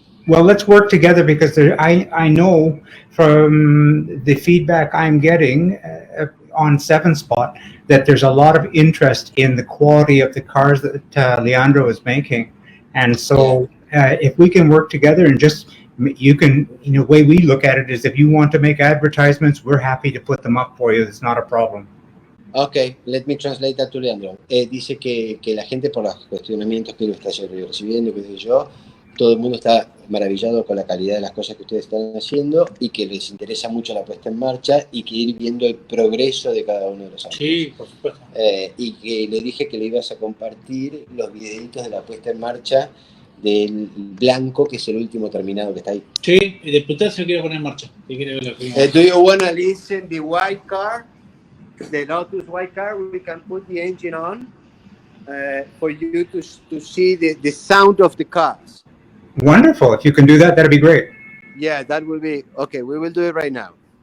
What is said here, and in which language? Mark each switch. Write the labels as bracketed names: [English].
[English] well, let's work together because I know from the feedback I'm getting on Seven Spot that there's a lot of interest in the quality of the cars that Leandro is making, and so if we can work together and just you can, the way we look at it is if you want to make advertisements, we're happy to put them up for you. It's not a problem. Ok, let me translate that to Leandro. [Spanish] Dice que la gente, por los cuestionamientos que lo está recibiendo, qué sé yo, todo el mundo está maravillado con la calidad de las cosas que ustedes están haciendo y que les interesa mucho la puesta en marcha y que ir viendo el progreso de cada uno de los autos. Sí, por supuesto. Y que le dije que le ibas a compartir los videitos de la puesta en marcha del blanco, que es el último terminado que está ahí. Sí, y de puta se quiere poner en marcha. Si quiere ver lo que [English] Do you want to listen the white car? The Lotus white car, we can put the engine on for you to see the sound of the cars. Wonderful. If you can do that, that'd be great. Yeah, that will be okay. We will do it right now.